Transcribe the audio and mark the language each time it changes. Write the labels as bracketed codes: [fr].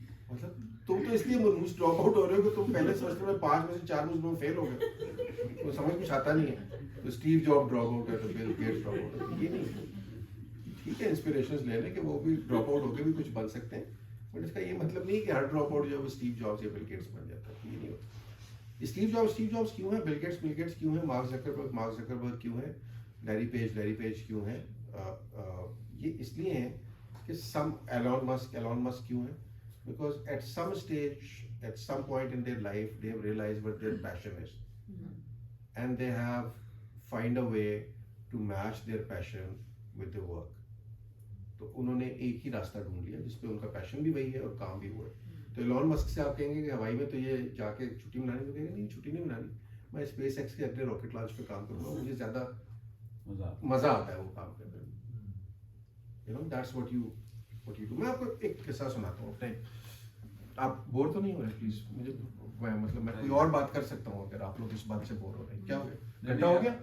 [ur] مطلب تم تو اس لیے ملوث ڈراپ آؤٹ ہو رہے ہو کہ تم پہلے سیمسٹر میں 5 میں سے 4 مضمون میں فیل ہو گئے, تو سمجھ کچھ آتا نہیں ہے. تو اسٹیو جاب ڈراپ آؤٹ ہے, تو بل گیٹس ڈراپ آؤٹ ہے, یہ نہیں. ٹھیک ہے انسپریشنز لے لیں کہ وہ بھی ڈراپ آؤٹ ہو کے بھی کچھ بن سکتے ہیں, بٹ اس کا یہ مطلب نہیں کہ ہر ڈراپ آؤٹ جو ہے وہ اسٹیو جابس یا بل گیٹس بن جاتا ہے, یہ نہیں ہوتا. اسٹیو جابس کیوں ہے, [en] Bill Gates کیوں ہے, Mark Zuckerberg کیوں ہے, لیری پیج کیوں ہے, یہ اس لیے ہیں کہ ایلون مسک کیوں ہے, because at some stage, at some point in their life, they have realized what their passion is, and they have find a way to match their passion with the work. [ur] تو انہوں نے ایک ہی راستہ ڈھونڈ لیا جس پہ ان کا پیشن بھی وہی ہے اور کام بھی وہ ہے. تو ایلون مسک سے آپ کہیں گے کہ ہوائی میں تو یہ جا کے چھٹی منانی, تو کہیں گے نہیں چھٹی نہیں منانی, میں اسپیس ایکس کے اگلے راکٹ لانچ پہ کام کروں گا, مجھے زیادہ مزہ آتا ہے وہ کام کرنے میں. [en] You know that's what you do. [ur] میں آپ کو ایک قصہ سناتا ہوں اپنے, آپ بور تو نہیں ہو رہے پلیز, مجھے مطلب میں کوئی اور بات کر سکتا ہوں اگر آپ لوگ اس بات سے بور ہو رہے ہیں. کیا ہو گیا, گھنٹہ ہو گیا؟